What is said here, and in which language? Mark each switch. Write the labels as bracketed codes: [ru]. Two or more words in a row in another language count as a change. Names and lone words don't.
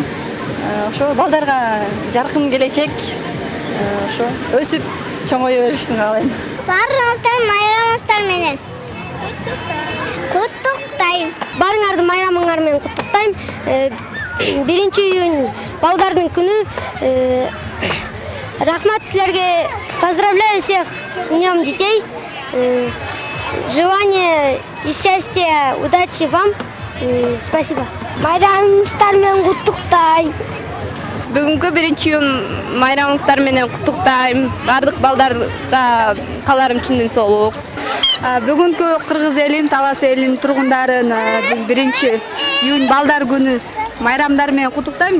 [ky] Ошо балдарга жаркын келечек, ошо өсүп чоңое беришин каалайм. Баарыңызды майрамыңыздар менен куттуктайм. Баарыңарды майрамыңар менен куттуктайм. 1-июнь балдардын күнү. Рахмат силерге. [ru] Поздравляю всех с Днем детей. Желание и счастья, удачи вам. Спасибо. [ky] Майрамыңыздар менен куттуктайм. Бүгүнкү 1-июнь майрамыңыздар менен куттуктайм. Бардык балдарга кааларым чын ден соолук. Бүгүнкү Кыргыз элин, Талас элинин тургундарын 1-июнь балдар күнү майрамдар менен куттуктайм.